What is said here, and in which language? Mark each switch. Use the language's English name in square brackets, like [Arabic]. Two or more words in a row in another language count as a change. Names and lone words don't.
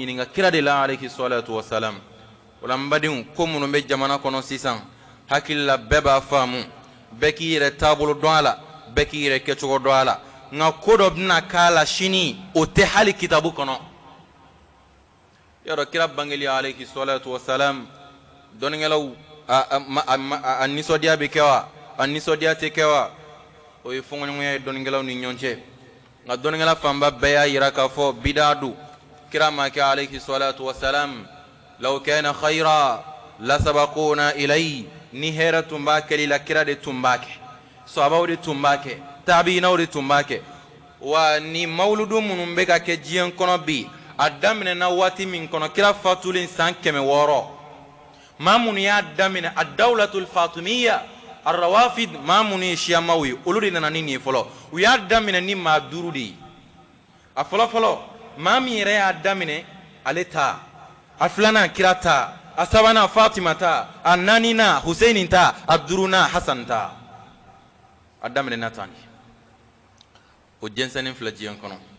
[Bambara] ɲininka kira de la [Arabic] عليه الصلاة والسلام [Bambara] o la n badenw ko minnu bɛ jamana kɔnɔ sisan hakili la bɛɛ b'a faamu bɛɛ k'i yɛrɛ taabolo dɔn a la bɛɛ k'i yɛrɛ kɛcogo dɔn a la nka ko dɔ bɛna k'a la sini o tɛ hali kitabu kɔnɔ yɔrɔ kira bangeli [Arabic] عليه الصلاة والسلام [Bambara] dɔnnikɛlaw a nisɔndiya bɛ kɛ wa a nisɔndiya tɛ kɛ wa o ye fɔnkɔɲɔgɔnya ye dɔnnikɛlaw ni ɲɔgɔn cɛ nka dɔnnikɛla fanba bɛɛ y'a yira k'a fɔ bidaa don kira ma kɛ [Arabic] عليه الصلاة والسلام لو كان خيرا لسبقونا إليه [Bambara] ni hɛrɛ tun b'a kɛli la kira de tun b'a kɛ sahabaw de tun b'a kɛ tabiinaw de tun b'a kɛ wa ni mawludu minnu bɛ ka kɛ diɲɛ kɔnɔ bi a daminɛna waati min kɔnɔ kira fatulen san 600 maa minnu y'a daminɛ a [Arabic] الدولة الفاطمية الروافض [Bambara] maa minnu ye siyamaw ye olu de nana ni nin ye fɔlɔ u y'a daminɛ ni maa 5 de ye a fɔlɔfɔlɔ maa min yɛrɛ y'a daminɛ ale ta a filanan kira ta a sabanan fatima ta a naaninan huseini ta a duurunan hasan ta a daminɛna tan de o jɛnsɛnnin filɛ diɲɛ kɔnɔ